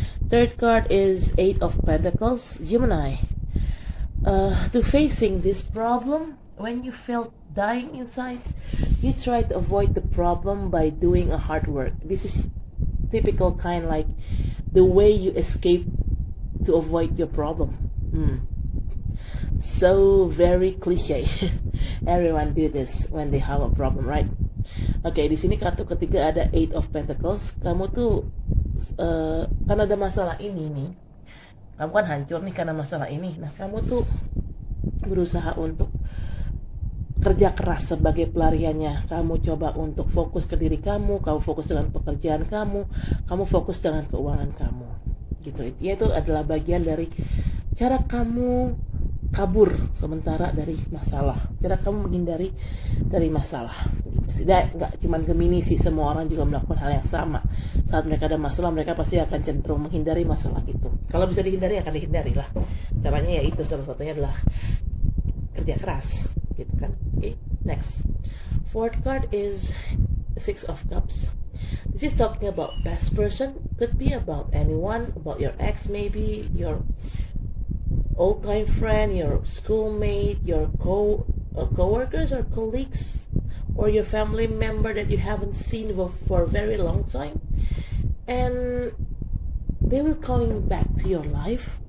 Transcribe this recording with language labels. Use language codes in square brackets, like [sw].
[en] Third card is Eight of Pentacles. Gemini, to facing this problem, when you felt dying inside, you try to avoid the problem by doing a hard work. This is typical kind like the way you escape to avoid your problem. So very cliche. Everyone do this when they have a problem, right? [id] Oke, di sini kartu ketiga ada Eight of Pentacles. Kamu tuh karena ada masalah ini nih, kamu kan hancur nih karena masalah ini. Nah, kamu tuh berusaha untuk kerja keras sebagai pelariannya. Kamu coba untuk fokus ke diri kamu fokus dengan pekerjaan kamu fokus dengan keuangan kamu. Gitu. Itu adalah bagian dari cara kamu kabur sementara dari masalah, cara kamu menghindari dari masalah. Gitu sih. Nggak cuma Gemini sih, semua orang juga melakukan hal yang sama. Saat mereka ada masalah, mereka pasti akan cenderung menghindari masalah itu. Kalau bisa dihindari, akan dihindari lah. Caranya ya itu, salah satunya adalah kerja keras, gitu kan. [en] Okay, next. Fourth card is Six of Cups. This is talking about past person. Could be about anyone, about your ex maybe, your old-time friend, your schoolmate, your co-workers or colleagues, or your family member that you haven't seen for a very long time, and they will coming back to your life.